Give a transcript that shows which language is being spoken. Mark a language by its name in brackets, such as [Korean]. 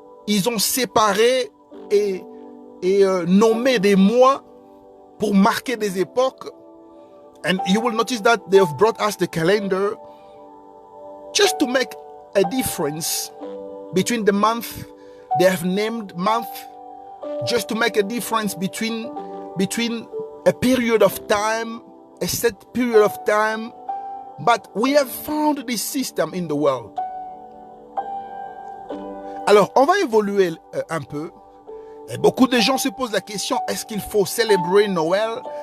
[French] Ils ont séparé et nommé des mois pour marquer des époques. [English] And you will notice that they have brought us the calendar just to make a difference between the month. They have named month just to make a difference between a period of time, a set period of time. But we have found this system in the world. [French] Alors, on va évoluer un peu. Et beaucoup de gens se posent la question, est-ce qu'il faut célébrer Noël?